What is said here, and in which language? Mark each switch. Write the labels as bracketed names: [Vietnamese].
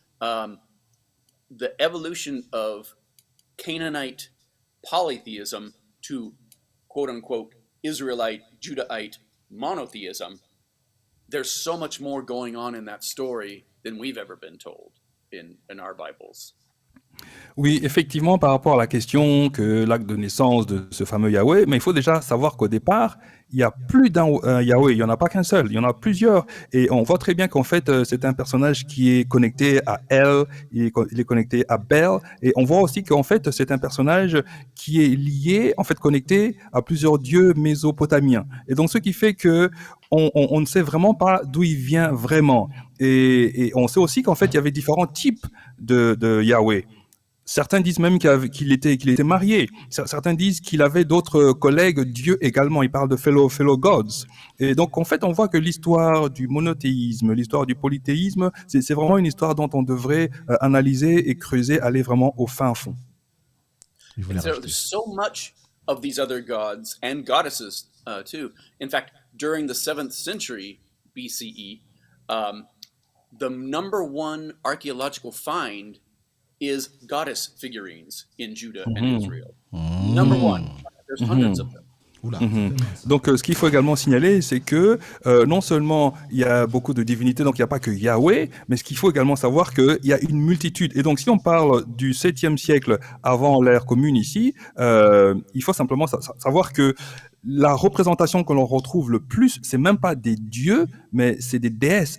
[English] The evolution of Canaanite polytheism to quote unquote Israelite, Judahite monotheism, there's so much more going on in that story than we've ever been told in our Bibles. [French] Oui, effectivement, par rapport à la question que l'acte de naissance de ce fameux Yahweh, mais il faut déjà savoir qu'au départ, il n'y a plus d'un Yahweh, il n'y en a pas qu'un seul, il y en a plusieurs. Et on voit très bien qu'en fait, c'est un personnage qui est connecté à El, il est connecté à Bel, et on voit aussi qu'en fait, c'est un personnage qui est lié, en fait, connecté à plusieurs dieux mésopotamiens. Et donc, ce qui fait que on ne sait vraiment pas d'où il vient vraiment. Et on sait aussi qu'en fait, il y avait différents types de Yahweh. Certains disent même qu'il était marié. Certains disent qu'il avait d'autres collègues dieux également. Ils parlent de [English] fellow gods. [French] Et donc, en fait, on voit que l'histoire du monothéisme, l'histoire du polythéisme, c'est vraiment une histoire dont on devrait analyser et creuser, aller vraiment au fin fond. [English] There's so much of these other gods and goddesses too. In fact, during the 7th century BCE, the number one archaeological find is goddess figurines in Judah and Israel. Number one. There's hundreds of them. [French] Donc, ce qu'il faut également signaler, c'est que non seulement il y a beaucoup de divinités, donc il n'y a pas que Yahweh, mais ce qu'il faut également savoir qu'il y a une multitude. Et donc, si on parle du 7e siècle avant l'ère commune ici, il faut simplement savoir que la représentation que l'on retrouve le plus, c'est même pas des dieux, mais c'est des déesses.